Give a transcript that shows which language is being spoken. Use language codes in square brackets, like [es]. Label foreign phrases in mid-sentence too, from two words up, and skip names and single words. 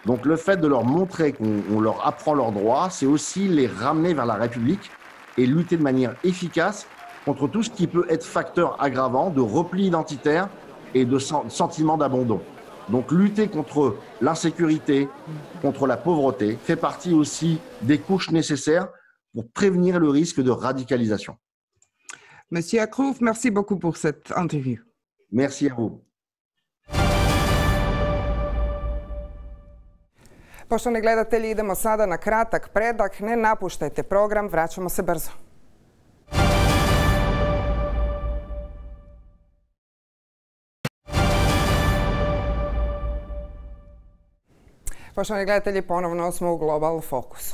[fr] Donc le fait de leur montrer qu'on leur apprend leurs droits, c'est aussi les ramener vers la République et lutter de manière efficace contre tout ce qui peut être facteur aggravant de repli identitaire et de sentiment d'abandon. Donc lutter contre l'insécurité, contre la pauvreté, fait partie aussi des couches nécessaires pour prévenir le risque de radicalisation. Monsieur Akrouf, merci beaucoup pour cette interview. Merci à vous. [hr] Poštovani gledatelji, idemo sada na kratak predah. Ne napuštajte program, vraćamo se brzo. Poštovani gledatelji, ponovno smo u Global Fokusu.